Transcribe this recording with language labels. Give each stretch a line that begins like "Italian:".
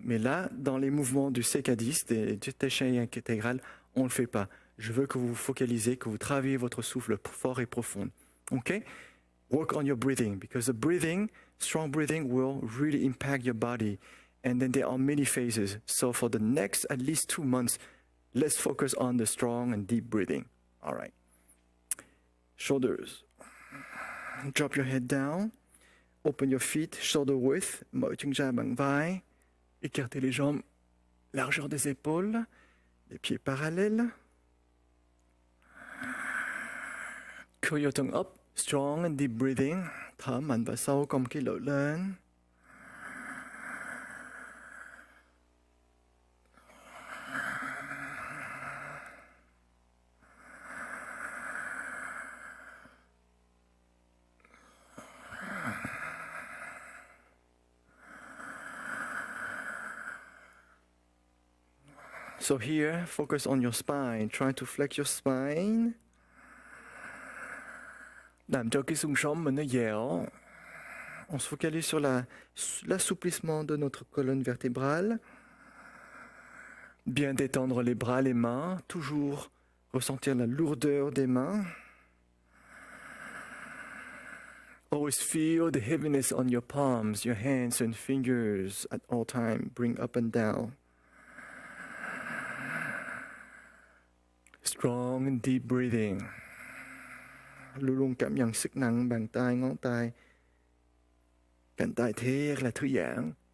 French: Mais là, dans les mouvements du Sekadis, du Taichi intégral, on ne le fait pas. Je veux que vous vous focalisez, que vous travaillez votre souffle fort et profond.
English: OK? Work on your breathing because the breathing, strong breathing will really impact your body. And then there are many phases. So for the next at least 2 months, let's focus on the strong and deep breathing. All right. Shoulders. Drop your head down. Open your feet, shoulder width.
Vietnamese: Mở chân ra bằng vai.
French: Écartez les jambes, largeur des épaules. Les pieds parallèles.
English: Curl your tongue up. Strong and deep breathing.
Vietnamese: Thở mạnh và sâu, cong cái lưỡi lên.
English: So here, focus on your spine. Try to flex your spine.
Vietnamese: Làm cho cái xương sống mình nó dẻo.
French: On se focalise sur l'assouplissement de notre colonne vertébrale. Bien détendre les bras, les mains. Toujours ressentir la lourdeur des mains.
English: Always feel the heaviness on your palms, your hands and fingers at all time. Bring up and down. Strong and deep breathing.
Vietnamese: Luôn luôn cảm nhận sức nặng bàn tay, ngón tay. Cánh tay thiệt là thư giãn.